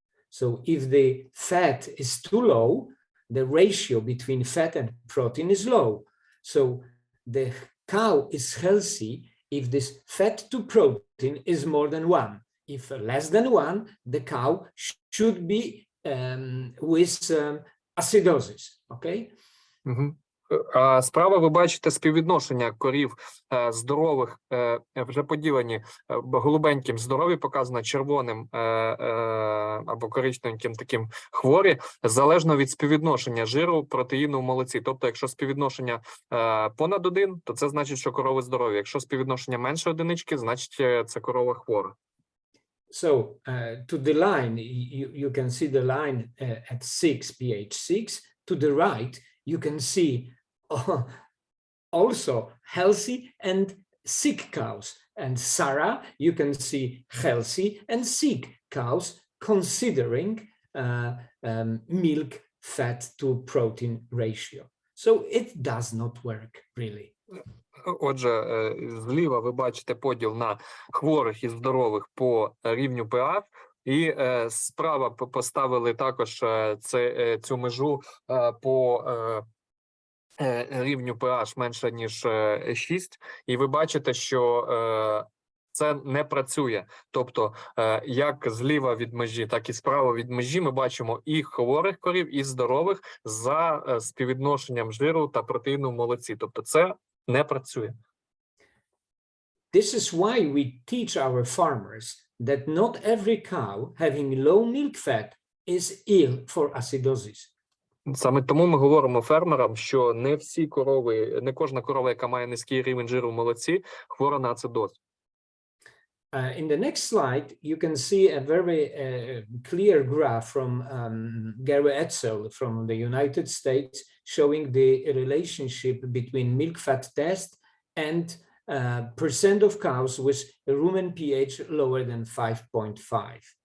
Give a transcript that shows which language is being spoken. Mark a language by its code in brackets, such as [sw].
[en] So if the fat is too low, the ratio between fat and protein is low. So the cow is healthy if this fat to protein is more than 1. If less than 1, the cow should be with acidosis. Okay? [uk] А справа ви бачите співвідношення корів здорових, вже поділені голубеньким здорові, показано червоним або коричневеньким таким хворі, залежно від співвідношення жиру, протеїну в молоці. Тобто, якщо співвідношення понад 1, то це значить, що корови здорові. Якщо співвідношення менше одинички, значить це корова хвора. [en] So to the line, you can see the line at 6 pH 6. To the right, you can see also healthy and sick cows. And Sarah, you can see healthy and sick cows considering milk fat to protein ratio. So it does not work really. [uk] Отже, зліва ви бачите поділ на хворих і здорових по рівню pH, і справа поставили також цю межу по рівню pH менше, ніж 6, і ви бачите, що це не працює. Тобто, як зліва від межі, так і справа від межі ми бачимо і хворих корів, і здорових за співвідношенням жиру та протеїну в молоці. Тобто, це не працює. [en] This is why we teach our farmers that not every cow having low milk fat is ill for acidosis. [uk] Саме тому ми говоримо фермерам, що не всі корови, не кожна корова, яка має низький рівень жиру в молоці, хвора на ацидоз. [en] In the next slide, you can see a very clear graph from Gary Etzel from the United States showing the relationship between milk fat test and percent of cows with rumen pH lower than 5.5.